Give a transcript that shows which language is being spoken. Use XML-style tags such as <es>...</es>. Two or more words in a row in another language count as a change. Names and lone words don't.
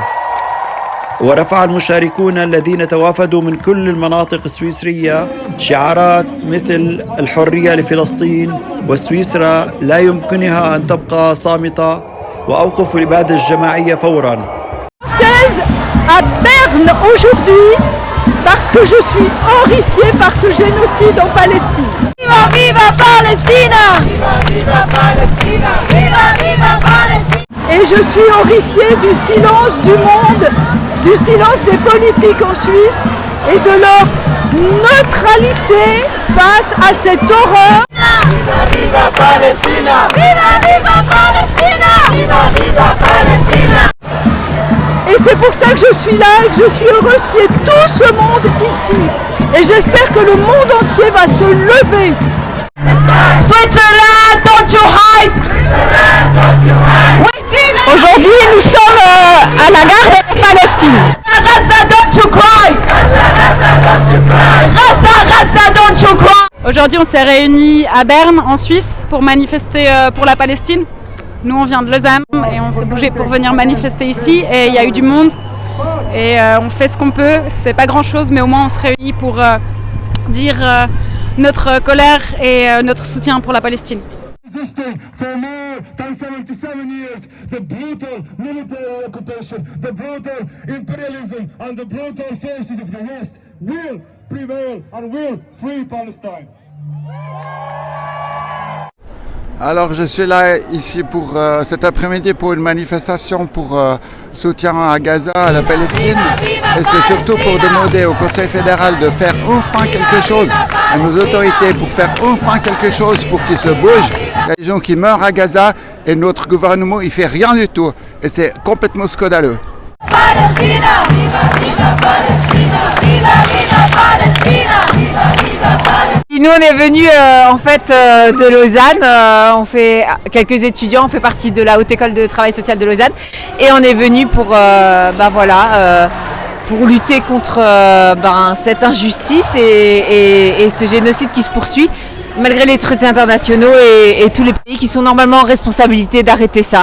<ar>ورفع المشاركون الذين توافدوا من كل المناطق السويسرية شعارات مثل الحرية لفلسطين وسويسرا لا يمكنها أن تبقى صامتة وأوقف الإبادة الجماعية فوراً.</ar> <fr>16 à Berne aujourd'hui parce que je suis horrifiée par ce génocide en Palestine.</fr> <es>Viva viva Palestina! Viva viva Palestina! Viva viva Palestina!</es> <fr>Et je suis horrifiée du silence du monde, du silence des politiques en Suisse et de leur neutralité face à cette horreur.</fr> <es>Viva viva Palestina! Viva viva Palestina! Viva viva Palestina!</es> <fr>Et c'est pour ça que je suis là et que je suis heureuse qu'il y ait tout ce monde ici. Et j'espère que le monde entier va se lever.</fr> <en>Switzerland, don't you hide!</en> <fr>Aujourd'hui, nous sommes à la gare de Palestine.</fr> <en>Gaza, don't you cry! Gaza, don't you cry!</en> <fr>Aujourd'hui, on s'est réunis à Berne, en Suisse, pour manifester pour la Palestine. Nous, on vient de Lausanne et on s'est bougé pour venir manifester ici. Et il y a eu du monde. Et on fait ce qu'on peut. C'est pas grand-chose, mais au moins on se réunit pour dire notre colère et notre soutien pour la Palestine.</fr> <en>For more than 77 years, the brutal military occupation, the brutal imperialism and the brutal forces of the West will prevail and will free Palestine.</en> <fr>Alors je suis là ici pour cet après-midi pour une manifestation pour soutien à Gaza, à la Palestine. Et c'est surtout pour demander au Conseil fédéral de faire enfin quelque chose, à nos autorités pour faire enfin quelque chose pour qu'ils se bougent. Il y a des gens qui meurent à Gaza et notre gouvernement il fait rien du tout. Et c'est complètement scandaleux.</fr> <es>Palestina, viva viva Palestina, viva viva Palestina, viva viva Palestina.</es> <fr>Nous on est venus de Lausanne, on fait quelques étudiants, on fait partie de la Haute École de Travail Social de Lausanne et on est venus pour pour lutter contre cette injustice et ce génocide qui se poursuit malgré les traités internationaux et tous les pays qui sont normalement en responsabilité d'arrêter ça.</fr>